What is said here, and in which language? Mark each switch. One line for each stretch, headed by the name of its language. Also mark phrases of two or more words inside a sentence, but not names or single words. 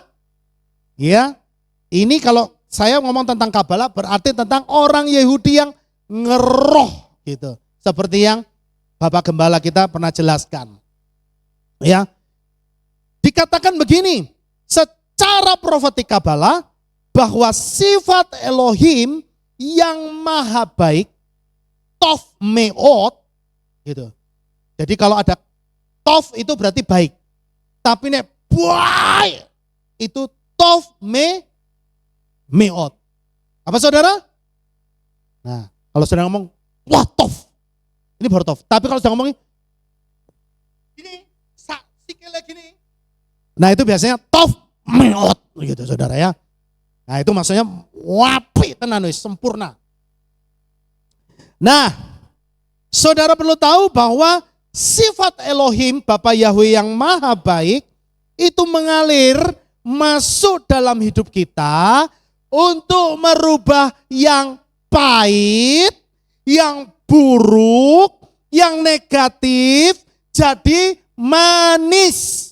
Indonesian: Ya, ini kalau saya ngomong tentang Kabbalah berarti tentang orang Yahudi yang ngeroh gitu. Seperti yang Bapak Gembala kita pernah jelaskan. Ya, dikatakan begini, secara profetik Kabbalah bahwa sifat Elohim yang maha baik,
Hebrew: טוב מאוד,
Indonesian: gitu. Jadi kalau ada tov itu berarti baik. Tapi nek baik itu
Hebrew: טוב מאוד.
Indonesian: Apa saudara? Nah, kalau saudara ngomong, wah tov, ini baru tov. Tapi kalau saudara ngomong, ini sikilnya gini. Nah itu biasanya
Hebrew: טוב מאוד,
Indonesian: gitu saudara ya. Nah itu maksudnya
Javanese: wapi tenan wis
Indonesian: sempurna. Nah, saudara perlu tahu bahwa sifat Elohim Bapa Yahweh yang maha baik itu mengalir masuk dalam hidup kita untuk merubah yang pahit, yang buruk, yang negatif jadi manis.